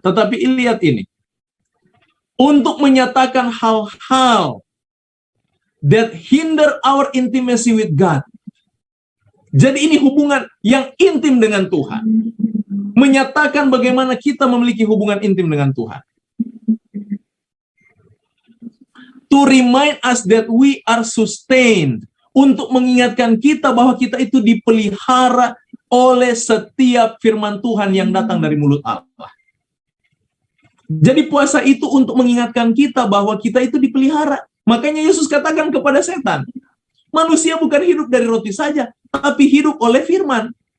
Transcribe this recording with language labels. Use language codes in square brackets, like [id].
[id] Tetapi lihat ini, untuk menyatakan hal-hal [en] that hinder our intimacy with God. [id] Jadi ini hubungan yang intim dengan Tuhan. Menyatakan bagaimana kita memiliki hubungan intim dengan Tuhan. [en] To remind us that we are sustained. [id] Untuk mengingatkan kita bahwa kita itu dipelihara oleh setiap firman Tuhan yang datang dari mulut Allah. Jadi puasa itu untuk mengingatkan kita bahwa kita itu dipelihara. Makanya Yesus katakan kepada setan, manusia bukan hidup dari roti saja, tapi hidup oleh firman.